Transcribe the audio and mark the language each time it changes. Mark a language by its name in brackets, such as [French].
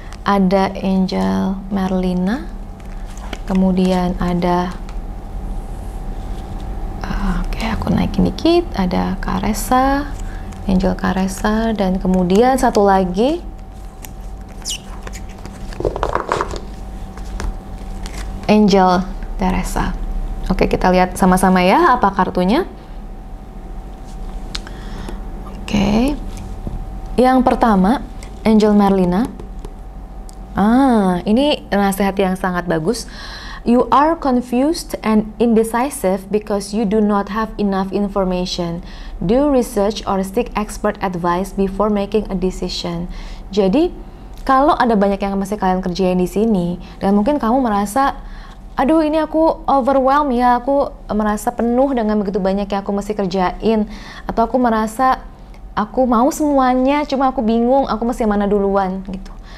[Indonesian] Ada Angel Merlina, kemudian ada oke, aku naikin dikit, ada Caressa, Angel Caressa, dan kemudian satu lagi Angel Teresa. Oke, kita lihat sama-sama ya apa kartunya. Oke, yang pertama Angel Merlina. Ini nasihat yang sangat bagus. [English] You are confused and indecisive because you do not have enough information. Do research or seek expert advice before making a decision. [Indonesian] Jadi, kalau ada banyak yang masih kalian kerjain di sini, dan mungkin kamu merasa, aduh ini aku overwhelmed ya, aku merasa penuh dengan begitu banyak yang aku mesti kerjain, atau aku merasa aku mau semuanya, cuma aku bingung, aku mesti mana duluan gitu.